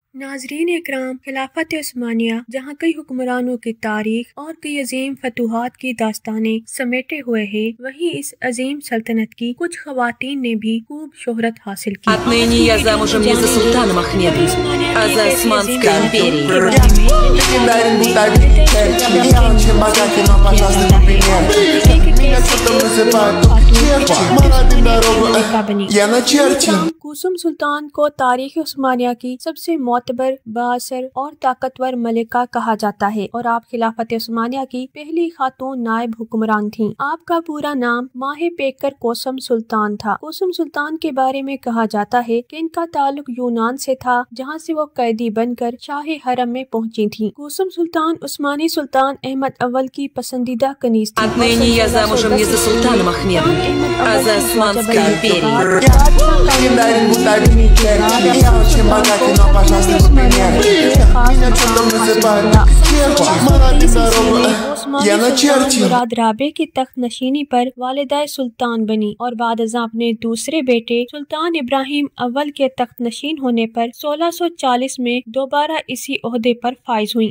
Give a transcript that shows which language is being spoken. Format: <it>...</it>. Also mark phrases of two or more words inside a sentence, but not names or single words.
<ur>ناظرین اکرام، خلافت عثمانیہ جہاں کئی حکمرانوں کی تاریخ اور کئی عظیم فتوحات کی داستانیں سمیٹے ہوئے ہے، وہیں اس عظیم سلطنت کی کچھ خواتین نے بھی خوب شہرت حاصل کی.</ur> <ru>Отныне я замужем не за султаном Ахмедом, а за Османской империей.</ru> <ur>کوسم سلطان کو تاریخ عثمانیہ کی سب سے معتبر، بااثر اور طاقتور ملکہ کہا جاتا ہے اور آپ خلافت عثمانیہ کی پہلی خاتون نائب حکمران تھیں. آپ کا پورا نام ماہ پیکر کوسم سلطان تھا. کوسم سلطان کے بارے میں کہا جاتا ہے کہ ان کا تعلق یونان سے تھا، جہاں سے وہ قیدی بن کر شاہی حرم میں پہنچی تھیں. کوسم سلطان عثمانی سلطان احمد اول کی پسندیدہ کنیز تھی.</ur> <ru>Отныне я замужем не за султаном Ахмедом, а за Османской империей.</ru> <ur>مراد رابع کی تخت نشینی پر والدہ سلطان بنی اور بعد ازاں اپنے دوسرے بیٹے سلطان ابراہیم اول کے تخت نشین ہونے پر 1640 میں دوبارہ اسی عہدے پر فائز ہوئی.</ur>